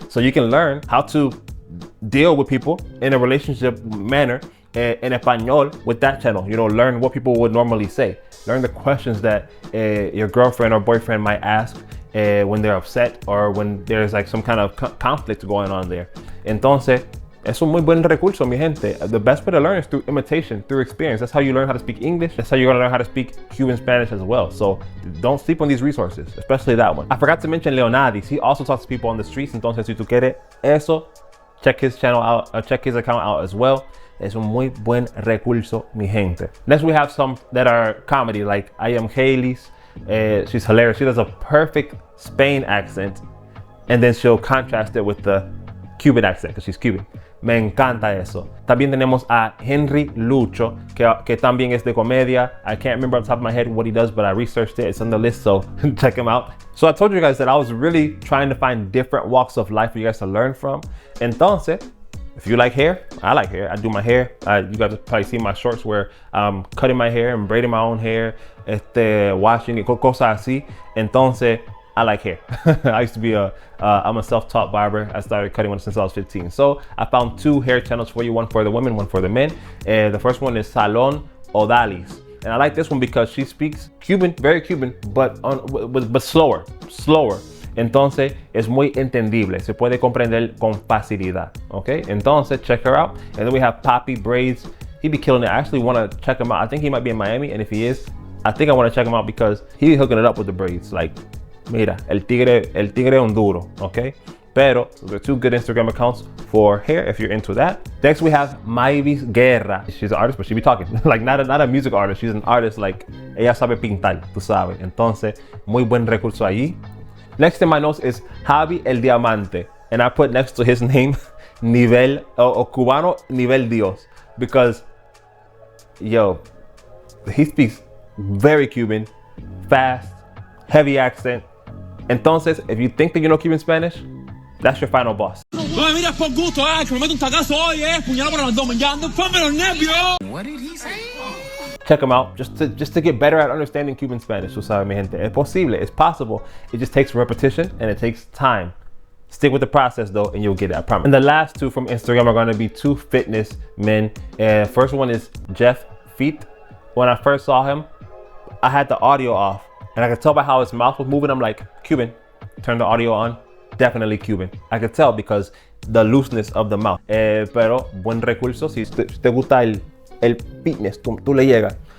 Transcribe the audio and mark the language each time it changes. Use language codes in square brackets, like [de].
[en] So you can learn how to deal with people in a relationship manner in español with that channel. You know, learn what people would normally say. Learn the questions that your girlfriend or boyfriend might ask when they're upset or when there's like some kind of conflict going on there. [es] Entonces, es un muy buen recurso, mi gente. [en] The best way to learn is through imitation, through experience. That's how you learn how to speak English. That's how you're gonna learn how to speak Cuban Spanish as well. So don't sleep on these resources, especially that one. I forgot to mention Leonadis. He also talks to people on the streets. [es] Entonces, si tú quieres eso, [en] check his channel out, check his account out as well. [es] Es un muy buen recurso, mi gente. [en] Next, we have some that are comedy, like I Am Haley's. She's hilarious. She does a perfect Spain accent, and then she'll contrast it with the Cuban accent because she's Cuban. [es] Me encanta eso. También tenemos a Henry Lucho, que también es de comedia. [en] I can't remember off the top of my head what he does, but I researched it. It's on the list, so check him out. So I told you guys that I was really trying to find different walks of life for you guys to learn from. Entonces, if you like hair, I like hair. I do my hair. You guys probably see my shorts where I'm cutting my hair and braiding my own hair, washing it, [es] cosas así. [en] Entonces, I like hair. I used to be I'm a self-taught barber. I started cutting one since I was 15. So I found two hair channels for you, one for the women, one for the men. The first one is Salon Odalis. And I like this one because she speaks Cuban, very Cuban, but slower. [es] Entonces, es muy entendible. Se puede comprender con facilidad. [en] Okay? Entonces, check her out. And then we have Poppy Braids. He be killing it. I actually want to check him out. I think he might be in Miami. And if he is, I think I want to check him out because he be hooking it up with the braids. [es] Like, mira, el tigre un duro. Okay? [en] Pero, there are two good Instagram accounts for hair if you're into that. Next, we have Mayvis Guerra. She's an artist, but she be talking. Like, not a music artist. She's an artist. Like, [es] ella sabe pintar, tú sabes. Entonces, muy buen recurso allí. [en] Next in my notes is Javi El Diamante. And I put next to his name, Nivel, o Cubano Nivel Dios. Because, yo, he speaks very Cuban, fast, heavy accent. Entonces, if you think that you know Cuban Spanish, that's your final boss. [es] No me mires por gusto, que me meto un tagazo hoy, puñalado por el abdomen, ya ando fome los nervios. [en] What did he say? Check them out just to get better at understanding Cuban Spanish. [es] Tú sabes, mi gente. Es posible, [en] it's possible. It just takes repetition and it takes time. Stick with the process though, and you'll get it, I promise. And the last two from Instagram are gonna be two fitness men. First one is Jeff Feet. When I first saw him, I had the audio off, and I could tell by how his mouth was moving. I'm like, Cuban. Turn the audio on. Definitely Cuban. I could tell because the looseness of the mouth. [es] Pero buen recurso. Si te gusta el fitness, tú le llegas.